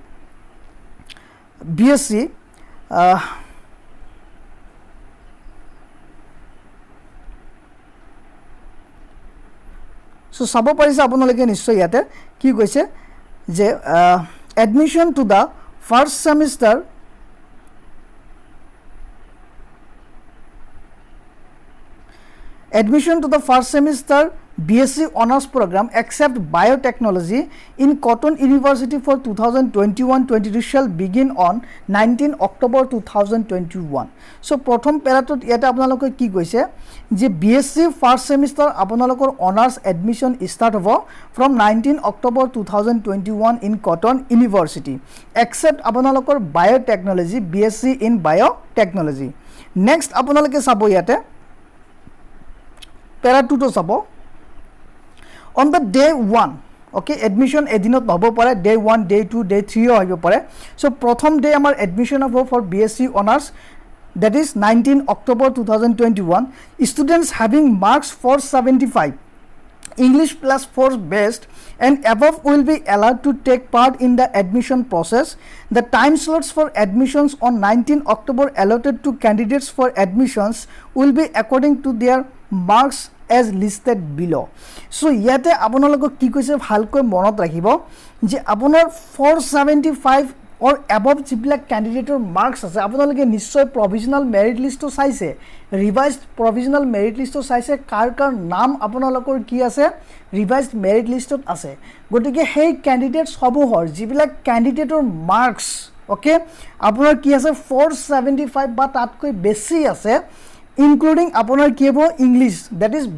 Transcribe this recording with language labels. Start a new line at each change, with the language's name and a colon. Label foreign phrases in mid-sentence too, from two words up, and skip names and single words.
Assamese: চ' চাব পাৰিছে আপোনালোকে নিশ্চয় ইয়াতে কি কৈছে যে
English: admission to the first semester BSc Honours Program except Biotechnology in Cotton University for 2021-22 shall begin on 19 October 2021.
Assamese: So প্ৰথম পেৰাটোত ইয়াতে আপোনালোকে কি কৈছে যে BSc
English: first semester
Assamese: আপোনালোকৰ
English: honours admission
Assamese: ষ্টাৰ্ট হ'ব
English: from 19 October 2021 in Cotton University except
Assamese: আপোনালোকৰ বায়'টেকনলজি,
English: BSc in biotechnology.
Assamese: নেক্সট আপোনালোকে চাব ইয়াতে পেৰা 2টো চাব।
English: On the day 1,
Assamese: অ'কে, এডমিশ্যন এদিনত হ'ব পাৰে, ডে 1, ডে 2, ডে 3ও আহিব পাৰে। চ' প্ৰথম ডে আমাৰ এডমিশ্যন হ'ব
English: for BSc Honours, that is 19 October 2021. Students having marks 475, English plus 4 best and above will be allowed to take part in the admission process. The time slots for admissions on 19 October allotted to candidates for admissions will be according to their marks as listed below'
Assamese: চ' ইয়াতে আপোনালোকক কি কৈছে ভালকৈ মনত ৰাখিব যে আপোনাৰ 475
English: or above
Assamese: যিবিলাক কেণ্ডিডেটৰ মাৰ্কছ আছে আপোনালোকে নিশ্চয়
English: provisional merit list
Assamese: চাইছে ৰিভাইজড
English: provisional merit list
Assamese: চাইছে কাৰ নাম আপোনালোকৰ কি আছে
English: revised merit list
Assamese: আছে গতিকে সেই কেণ্ডিডেটছসমূহৰ যিবিলাক কেণ্ডিডেটৰ মাৰ্কছ অ'কে আপোনাৰ কি আছে 475 বা তাতকৈ বেছি আছে ইনক্লুডিং আপোনাৰ কি হ'ব
English: English that is